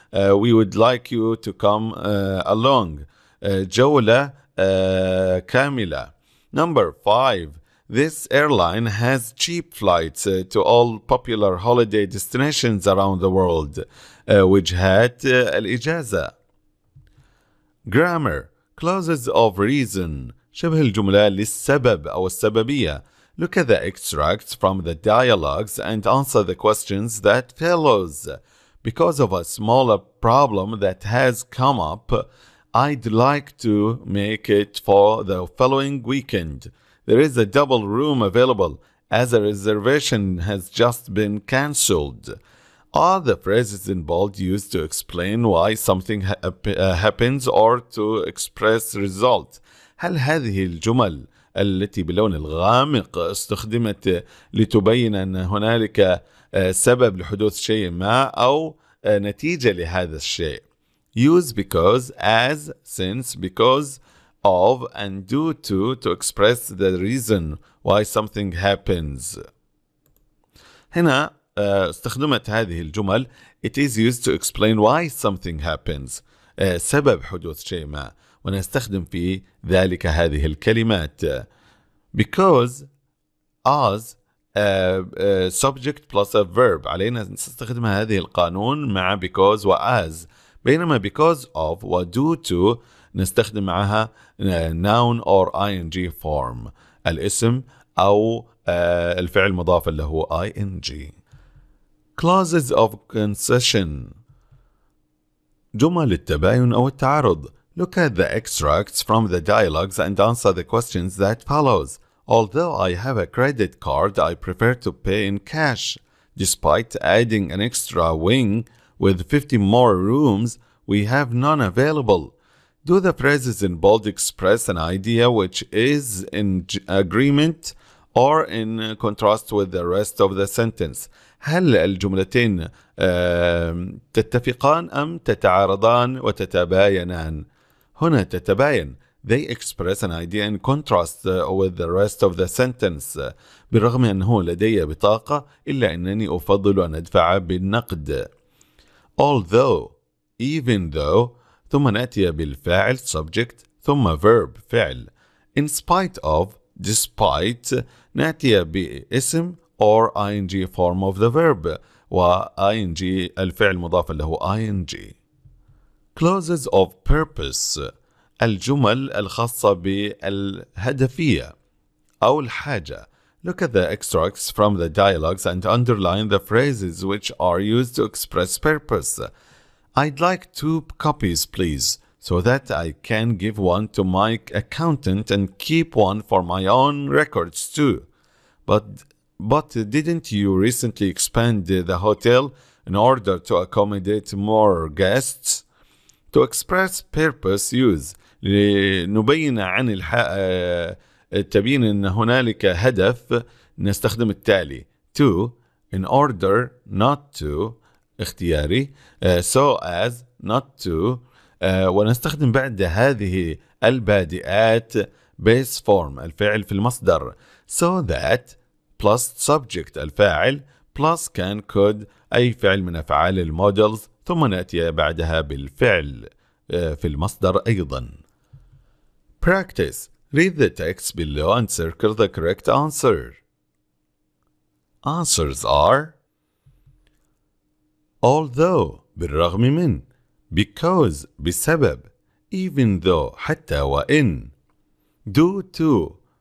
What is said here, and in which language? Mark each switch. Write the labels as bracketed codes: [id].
[en] We would like you to come along. [ar] جولة كاملة. [en] Number 5. This airline has cheap flights to all popular holiday destinations around the world. [ar] وجهات الإجازة. [en] Grammar, clauses of reason, [ar] شبه الجملة للسبب أو السببية. [en] Look at the extracts from the dialogues and answer the questions that follows. Because of a smaller problem that has come up, I'd like to make it for the following weekend. There is a double room available as a reservation has just been cancelled. Are the phrases in bold used to explain why something happens or to express result? [ar] هل هذه الجمل التي باللون الغامق استخدمت لتبين أن هنالك سبب لحدوث شيء ما أو نتيجة لهذا الشيء؟ [en] Use because, as, since, because of, and due to express the reason why something happens. [ar] هنا استخدمت هذه الجمل. [en] It is used to explain why something happens. [ar] سبب حدوث شيء ما. ونستخدم في ذلك هذه الكلمات. [en] Because, as, subject plus a verb. [ar] علينا نستخدم هذه القانون مع because و as. بينما because of و due to نستخدم معها [en] noun or ing form. [ar] الاسم أو الفعل المضاف اللي هو ing. [en] Clauses of concession, [ar] جمل التباين أو التعارض. [en] Look at the extracts from the dialogues and answer the questions that follows. Although I have a credit card, I prefer to pay in cash. Despite adding an extra wing with 50 more rooms, we have none available. Do the phrases in bold express an idea which is in agreement or in contrast with the rest of the sentence? [ar] هل الجملتين تتفقان أم تتعارضان وتتباينان؟ هنا تتباين. [en] They express an idea in contrast with the rest of the sentence. [ar] بالرغم أنه لدي بطاقة إلا أنني أفضل أن أدفع بالنقد. [en] Although, even though, [ar] ثم نأتي بالفاعل subject ثم verb فعل. [en] In spite of, despite, [ar] نأتي باسم [en] or ing form of the verb و ing [ar] الفعل مضاف له [en] ing. Clauses of purpose, [ar] الجمل الخاصة بالهدفية أو الحاجة. [en] Look at the extracts from the dialogues and underline the phrases which are used to express purpose. I'd like 2 copies, please, so that I can give one to my accountant and keep one for my own records too. But didn't you recently expand the hotel in order to accommodate more guests? To express purpose use [ar] لنبين عن تبين أن هنالك هدف نستخدم التالي to [en] in order not to [ar] اختياري [en] so as not to [ar] ونستخدم بعد هذه البادئات [en] base form [ar] الفعل في المصدر so that [en] plus subject [ar] الفاعل [en] plus can could [ar] أي فعل من أفعال المودلز ثم نأتي بعدها بالفعل في المصدر أيضا. [en] Practice. Read the text below and circle the correct answer. Answers are although [ar] بالرغم من [en] because بسبب even though [ar] حتى وإن [en] due to